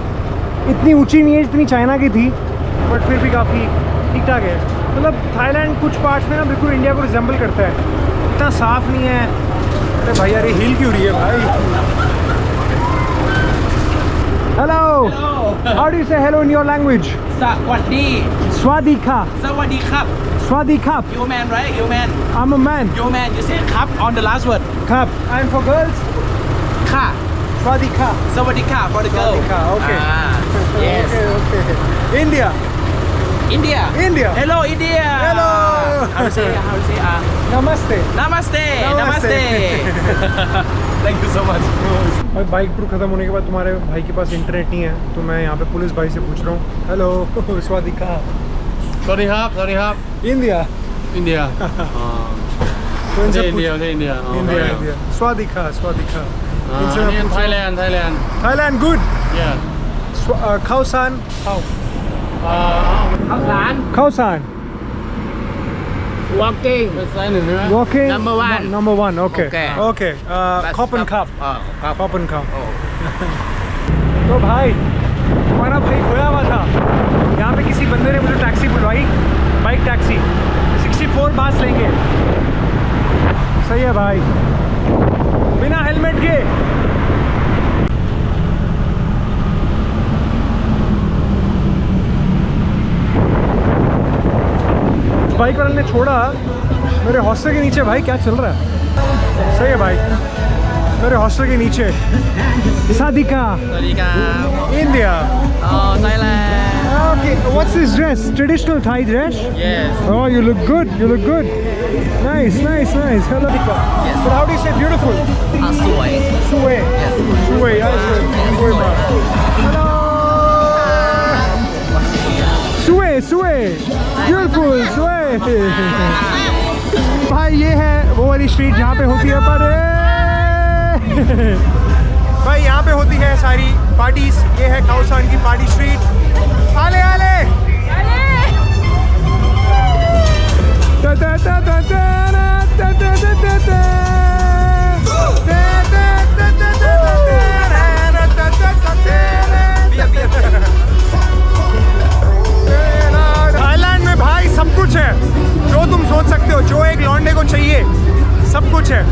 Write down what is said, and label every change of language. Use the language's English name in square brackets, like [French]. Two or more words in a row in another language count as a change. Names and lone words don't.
[Hindi] इतनी ऊंची नहीं है जितनी चाइना की थी, बट फिर भी काफ़ी ठीक ठाक है। मतलब थाईलैंड कुछ पार्ट्स में ना बिल्कुल इंडिया को रिजेंबल करता है, इतना साफ़ नहीं है। अरे भाई यार ये हिल क्यों रही है भाई। [English] Hello, how do you say hello in your language? [Thai] สวัสดี स्वादिका। สวัสดีครับ स्वादिका। [English] You man, right? You man. I'm a man. You man. You say ครับ on the last word. Cup. And for girls? [Thai] ค่ะ Swadika. [English] สวัสดีค่ะ for the girl. Swadika, okay. Yes. Okay. India. India. India. Hello, India. Hello. How to say? Namaste. Namaste. Namaste. Thank you so much. [Hindi] भाई बाइक टूर खत्म होने के बाद तुम्हारे भाई के पास इंटरनेट नहीं है, तो मैं यहाँ पे पुलिस भाई से पूछ रहा हूँ। हेलो स्वादिका। [Thai] สวัสดีครับ สวัสดีครับ [Hindi] इंडिया। [Thai] อินเดีย [Hindi] तो [Thai] ประเท [Hindi] इनसे [Thai] ศอินเดียประเทศอินเดีย [Hindi] इंडिया इंडिया। स्वादिका स्वादिका। [Thai] อัน [Hindi] इनसे [Thai] นี้ [Hindi] मैं [Thai] ไทยแลนด์ ไทยแลนด์ [Hindi] थाईलैंड गुड। [English] yeah [Hindi] खाउसान। [Thai] ข้าวสาร [Hindi] खाउसान। [English] Walking. [Thai] เป็นไซส์หนึ่งใช่ไหม [English] Walking. Number one. Number one. Okay. Okay. Okay. Copen cup. [Thai] ครับ [English] Copen cup. [Hindi] तो भाई हमारा भाई खोया हुआ था। यहाँ पे किसी बंदे ने मुझे टैक्सी बुलवाई, बाइक टैक्सी। 64 बास लेंगे। सही है भाई, बिना हेलमेट के। बाइक वाले ने छोड़ा मेरे हॉस्टल के नीचे। भाई क्या चल रहा है? सही है भाई, मेरे हॉस्टल के नीचे। सादिका। [Thai] สวัสดีครับ [English] India. Thailand. Okay, what's this dress? Traditional Thai dress? Yes. Oh, you look good. You look good. Nice. Hello. Yes. But how do you say beautiful? [Thai] สวย [English] Sue. Yes. Sue. Sue. Hello. Sue. Beautiful. Sue. [Hindi] भाई ये है वो वाली स्ट्रीट जहाँ पे होती है पर भाई यहाँ पे होती है सारी पार्टीज। ये है खाउसान की पार्टी स्ट्रीट। आले आले ता ता ता ता ता ता ता ता ता ता थाईलैंड में भाई सब कुछ है जो तुम सोच सकते हो, जो एक लौंडे को चाहिए सब कुछ है।